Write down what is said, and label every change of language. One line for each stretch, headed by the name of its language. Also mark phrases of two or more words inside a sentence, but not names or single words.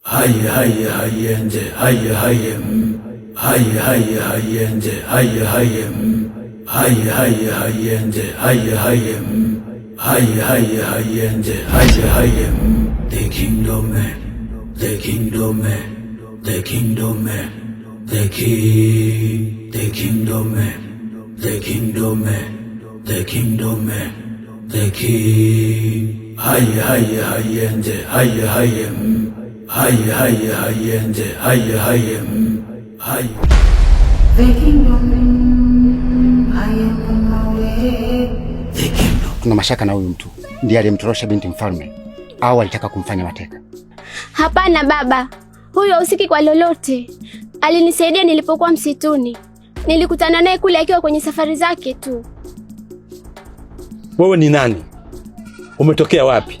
English: hayende hayem hayende hayem hayende hayem hayende hayem. The kingdom, the kingdom, the kingdom, the king, the kingdom, the kingdom, the kingdom, the king. Hayende hayem hayende hayem hay. The kingdom, hayem mawe. The kingdom.
Swahili: Tuna mashaka na huyu mtu ndiye aliyemtorosha binti mfalme au alitaka kumfanya mateka. Hapana baba, huyo hahusiki kwa lolote. Alinisaidia nilipokuwa msituni. Nilikutana naye kule akiwa kwenye safari zake tu. Wewe ni nani? Umetokea wapi?